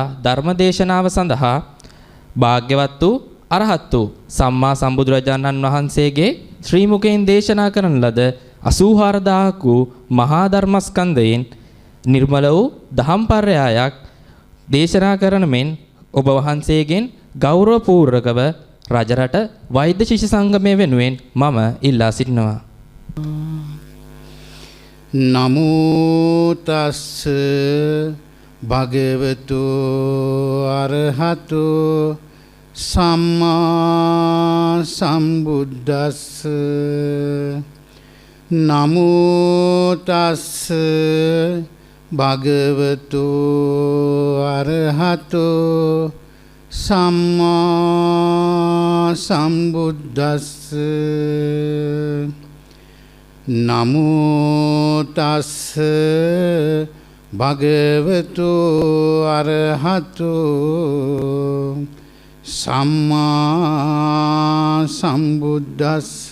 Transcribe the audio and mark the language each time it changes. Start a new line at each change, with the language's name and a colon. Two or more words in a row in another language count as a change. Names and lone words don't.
Sinhala: ධර්මදේශනාව සඳහා භාග්‍යවත් වූ අරහත් වූ සම්මා සම්බුදුරජාණන් වහන්සේගේ ශ්‍රී මුඛයෙන් දේශනා කරන ලද 84000ක් වූ මහා ධර්මස්කන්ධයෙන් නිර්මල වූ දහම් පර්යායක් දේශනා කරන මෙන් ඔබ වහන්සේගෙන් ගෞරවපූර්වකව රජරට වෛද්‍ය ශිෂ්‍ය සංගමය වෙනුවෙන් මම ඉල්ලා සිටිනවා.
Pali: නමෝ තස්ස භගවතු අරහතු සම්මා සම්බුද්දස්ස නමෝ තස්ස භගවතු අරහතු සම්මා සම්බුද්දස්ස නමෝ තස්ස භගවතු අරහතු සම්මා සම්බුද්දස්ස